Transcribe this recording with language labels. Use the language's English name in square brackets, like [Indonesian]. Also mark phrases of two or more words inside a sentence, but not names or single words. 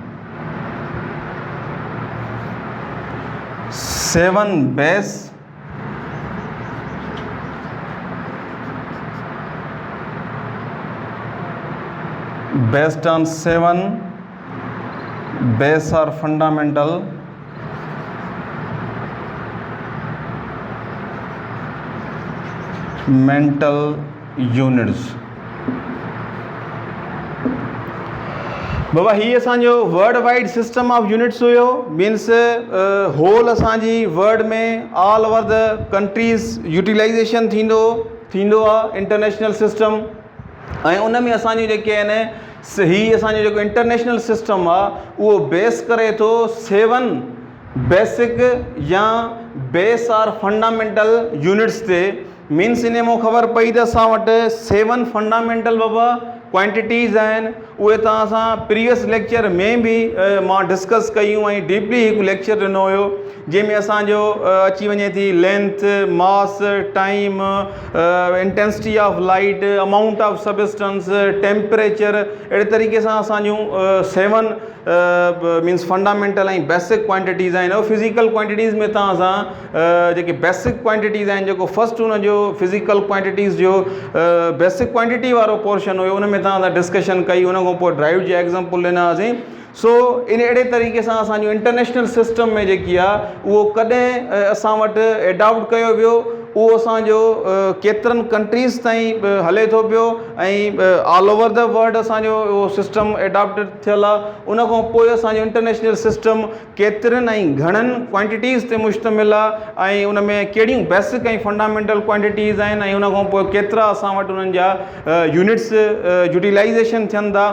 [English] base based on 7 base are fundamental mental units। [Sindhi] बाबा हीअ असांजो [English] world wide system of units [Sindhi] हुयो, [English] means whole [Sindhi] असांजी वर्ल्ड में [English] all over the countries utilization [Sindhi] थींदो आहे [English] international system. [Sindhi] ऐं उन में असांजी जेके आहिनि हीअ असांजो जेको [English] international system [Sindhi] आहे उहो बेस करे थो 7 बेसिक या [English] base are fundamental units [Sindhi] ते। मीन्स इन में ख़बर पई त असां वटि 7 फंडामेंटल बाबा क्वांटिटीज़ आहिनि, उहे तव्हां सां [English] previous lecture [Sindhi] में बि मां डिस्कस कयूं, ऐं डीपली हिकु लेक्चर ॾिनो हुयो जंहिंमें असांजो अची वञे थी [English] length, mass, time, intensity of light, amount of substance, temperature, [Sindhi] अहिड़े तरीक़े सां असांजूं 7 [English] means fundamental [Sindhi] ऐं [English] basic quantities [Sindhi] आहिनि। ऐं [English] physical quantities [Sindhi] में तव्हां सां जेके [English] basic quantities [Sindhi] आहिनि, जेको फस्ट हुनजो [English] physical quantities [Sindhi] जो [English] basic quantity [Sindhi] वारो पोर्शन हुयो, उन में तव्हां सां डिस्कशन कई, उन खां पोइ ड्राइव जा एग्ज़ाम्पल ॾिनासीं। सो इन अहिड़े तरीक़े सां असांजो [English] international system [Sindhi] में जेकी आहे उहो कॾहिं असां वटि एडॉप्ट कयो वियो, उहो असांजो केतिरनि कंट्रीज़ ताईं हले थो पियो, ऐं [English] all over the world [Sindhi] असांजो उहो [English] system adopt [Sindhi] थियल आहे। उन खां पोइ असांजो [English] international system [Sindhi] केतिरनि ऐं घणनि क्वांटिटीज़ ते मुश्तमिल आहे, ऐं उन में कहिड़ियूं बेसिक ऐं [English] fundamental quantities [Sindhi] आहिनि, ऐं उन खां पोइ केतिरा असां वटि उन्हनि जा [English] units utilization [Sindhi] थियनि था।